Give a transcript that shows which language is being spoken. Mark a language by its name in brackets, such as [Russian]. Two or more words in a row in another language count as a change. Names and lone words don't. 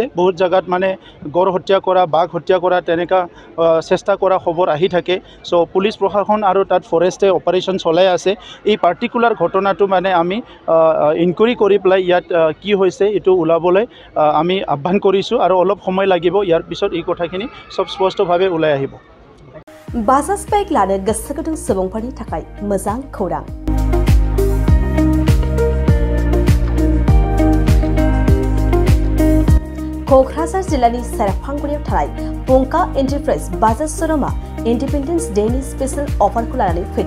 [Assamese] বহুত জেগাত মানে গড় হত্যা কৰা, বাঘ হত্যা কৰা তেনেকুৱা চেষ্টা কৰা খবৰ আহি থাকে। চ' পুলিচ প্ৰশাসন আৰু তাত ফৰেষ্টে অপাৰেশ্যন চলাই আছে। এই পাৰ্টিকুলাৰ ঘটনাটো মানে আমি ইনকুৱাৰী কৰি পেলাই ইয়াত কি হৈছে এইটো ওলাবলৈ আমি আহ্বান কৰিছোঁ আৰু অলপ সময় লাগিব। ইয়াৰ পিছত এই কথাখিনি সব স্পষ্টভাৱে ওলাই আহিব। [Bodo] बाजाज बाइक लानो गोसो गुदुं सुबुंफोरनि थाखाय मोजां खौरां। क'क्राझार जिल्लानि सेरफांगुरियाव थानाय पंका एन्टारप्राइज बाजाज श'रुमा [English] Independence Day special offer [Bodo] लानानै फैदों।